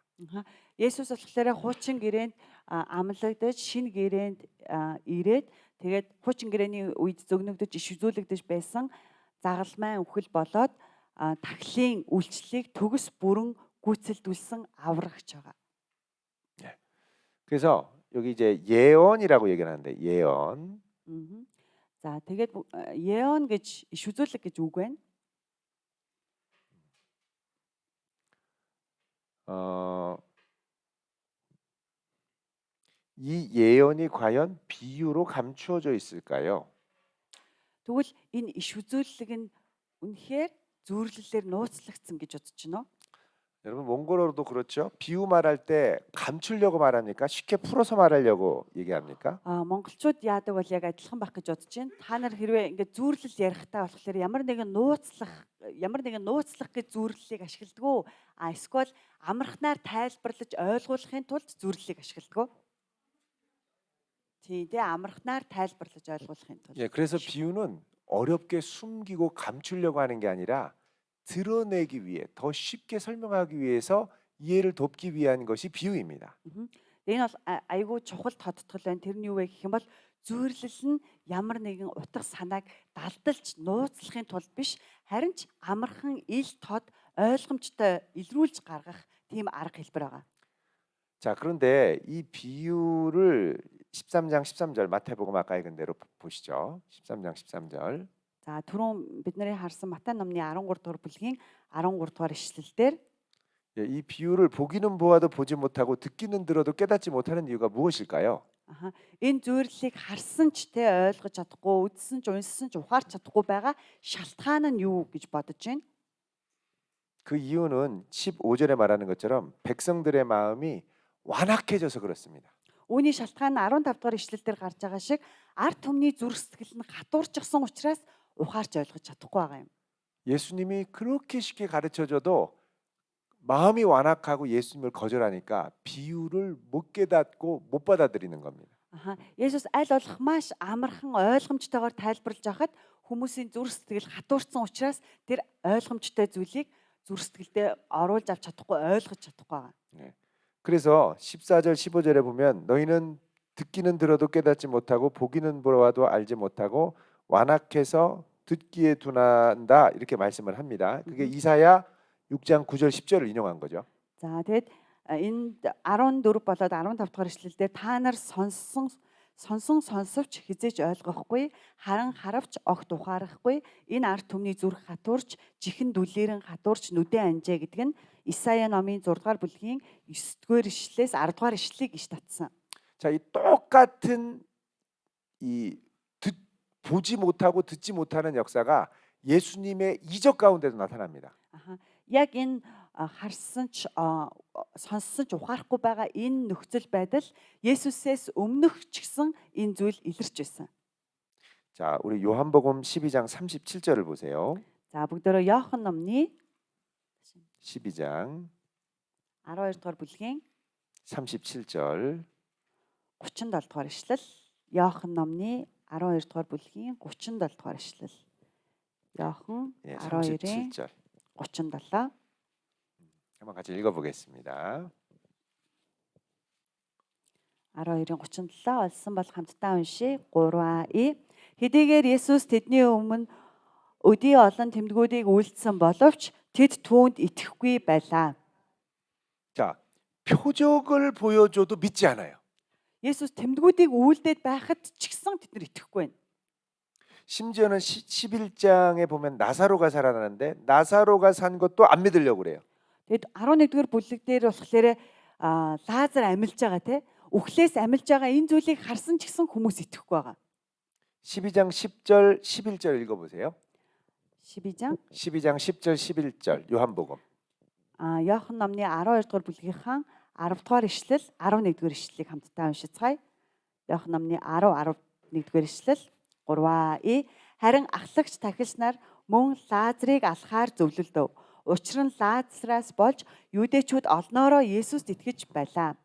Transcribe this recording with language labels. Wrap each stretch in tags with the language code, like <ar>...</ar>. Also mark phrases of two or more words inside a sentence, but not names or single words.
<mn>Есүс болохоор хуучин гэрээнд амлагдаж шинэ гэрээнд ирээд тэгээд хуучин гэрээний үед зөгнөгдөж иш үзүүлэгдэж байсан загалмайн үхэл болоод тахлын үйлчлэлийг төгс бүрэн гүйцэлдүүлсэн аврагч байгаа.</mn> <ko>그래서 여기 이제 예언이라고 얘기를 하는데 예언.</ko> <mn>За тэгээд 예언 гэж иш үзүүлэг гэж үг байна.</mn> <ko>이 예언이 과연 비유로 감추어져 있을까요?</ko> <mn>Тэгвэл энэ иш үзүүлэг нь үнэхээр зүйрлэлээр нууцлагдсан гэж бодож байна уу?</mn> <ko>여러분 몽골어로도 그렇죠. 비유 말할 때 감추려고 말합니까? 쉽게 풀어서 말하려고 얘기합니까?</ko> <mn>Монголчууд яадаг бол яг адилхан байх гэж бодож байна. Та нар хэрвээ ингээд зүйрлэл ярихдаа болохоор ямар нэгэн нууцлах гэж зүйрлэлийг ашигладаг уу? Эсвэл амархнаар тайлбарлаж ойлгуулахын тулд зүйрлэлийг ашигладаг уу? Тийм, амархнаар тайлбарлаж ойлгуулахын тулд.</mn> <ko>예, 그래서 비유는 어렵게 숨기고 감추려고 하는 게 아니라 드러내기 위해 더 쉽게 설명하기 위해서 이해를 돕기 위한 것이 비유입니다.</ko> <mn>Энэ бол айгүй чухал тодтгол байна. Тэр нь юу вэ гэх юм бол зүйрлэл нь ямар нэгэн утга санааг далдалж нууцлахын тулд биш, харин ч амархан ил тод ойлгомжтой илрүүлж гаргах тийм арга хэлбэр байгаа.</mn> <ko>자, 그런데 이 비유를 13장 13절 마태복음 아까 읽은 대로 보시죠. 13장 13절.</ko> <mn>За түрүүн бидний харсан Матай номны 13 дугаар бүлгийн 13 дугаар ишлэлдэр</mn> <ko>이 비유를 보기는 보아도 보지 못하고 듣기는 들어도 깨닫지 못하는 이유가 무엇일까요?</ko> <mn>энэ зүйрлэлийг харсан ч тэ ойлгож чадахгүй, үзсэн ч унссан ч ухаарч чадахгүй байгаа шалтгаан нь юу гэж бодож байна?</mn> <ko>그 이유는 15절에 말하는 것처럼 백성들의 마음이 완악해져서 그렇습니다.</ko> <mn>Үүний шалтгаан нь 15 дугаар ишлэлдэр гарч байгаа шиг ард түмний зүрх сэтгэл нь хатуурчихсан учраас ухаарч ойлгож чадахгүй байгаа юм.</mn> <ko>예수님이 그렇게 쉽게 가르쳐줘도 마음이 완악하고 예수님을 거절하니까 비유를 못 깨닫고 못 받아들이는 겁니다.</ko> <mn>Есүс аль болох маш амархан ойлгомжтойгоор тайлбарлаж байхад хүмүүсийн зүрх сэтгэл хатуурсан учраас тэр ойлгомжтой зүйлийг зүрх сэтгэлдээ оруулж авч чадахгүй, ойлгож чадахгүй байгаа.</mn> <ko>그래서 14절 15절에 보면 너희는 듣기는 들어도 깨닫지 못하고 보기는 보아도 알지 못하고 완악해서 듣기에 둔한다 이렇게 말씀을 합니다. 그게 이사야 6장 9절 10절을 인용한 거죠.</ko> <mn>За тэгэд энд 14 болоод 15 дугаар ишлэлдээ та нар сонсовч хизээж ойлгохгүй, харан харавч огт ухаарахгүй, энэ ард түмний зүрх хатуурч, чихэн дүлээрэн хатуурч нүдэн анжээ гэдэг нь Исая номын 6 дугаар бүлгийн 9 дугаар ишлэлээс 10 дугаар ишлэлийг иш татсан.</mn> <ko>자, 이 똑같은 보지 못하고 듣지 못하는 역사가 예수님의 이적 가운데도 나타납니다.</ko> <mn>Яг энэ харсан ч сонссон ч ухаарахгүй байгаа энэ нөхцөл байдал Есүсээс өмнөх ч гэсэн энэ зүйл илэрч байсан.</mn> <ko>자, 우리 요한복음 12장 37절을 보세요.</ko> <mn>За бүгдөө Иохан номны</mn> <ko>12장</ko> <mn>12 дугаар бүлгийн</mn> <ko>37절</ko> <mn>37 дугаар ишлэл. Иохан номны 12 дугаар бүлгийн 37 дугаар ишлэл. Иохан 12-ийн</mn> <ko>37절.</ko> <mn>37.</mn> <ko>한번 같이 읽어보겠습니다.</ko> <mn>12-ийн 37 олсон бол хамтдаа уншия. 3А. Хэдийгээр Есүс тэдний өмнө өдий олон тэмдгүүдийг үйлдсэн боловч тэд түүнд итгэхгүй байлаа.</mn> <ko>자, 표적을 보여줘도 믿지 않아요.</ko> <mn>Есүс тэмдгүүдийг үйлдээд байхад ч гэсэн тэд нар итгэхгүй байна.</mn> <ko>심지어는 11장에 보면 나사로가 살아나는데 나사로가 산 것도 안 믿으려고 그래요.</ko> <mn>Тэгэд 11-р бүлэг дээр болохоор Лазар амьлж байгаа те. Үхлээс амьлж байгаа энэ зүйлийг харсан ч гэсэн хүмүүс итгэхгүй байгаа.</mn> <ko>12장 10절 11절 읽어보세요. 12장 10절 11절 요한복음.</ko> <mn>Иохан номны 12 дугаар бүлгийнхаа 10 дугаар ишлэл 11 дугаар ишлэлийг хамтдаа уншицгаая. Иохан номны 10 11 дугаар ишлэл 3 харин ахлагч тахилч нар мөн Лазарыг алхахаар зөвлөлдөв. Учир нь Лазараас болж юудэчүүд олноороо Есүст итгэж байлаа.</mn>